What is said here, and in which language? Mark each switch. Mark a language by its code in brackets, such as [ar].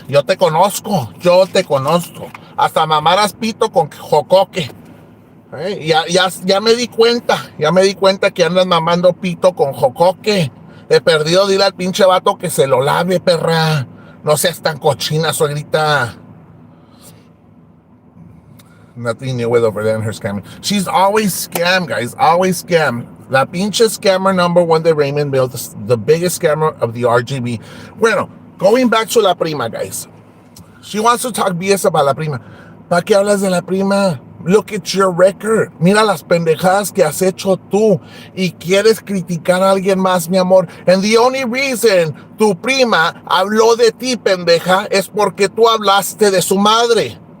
[es] Yo te conozco. Hasta mamaras pito con jocoque. Ya me di cuenta que andas mamando pito con jocoque. He perdido, dile al pinche vato que se lo lave, perra. No seas tan cochina, suegrita. [en] Nothing new with over there in her scamming. She's always scam, guys. Always scam. [es] La pinche [en] scammer number one de Raymond Bill, the biggest scammer of the RGB. [es] Bueno, [en] going back to la prima, guys. She wants to talk BS about la prima. [es] ¿Para qué hablas de la prima? [en] Look at your record. [es] Mira las pendejadas que has hecho tú. Y quieres criticar a alguien más, mi amor. [en] And the only reason [es] tu prima habló de ti, pendeja, es porque tú hablaste de su madre.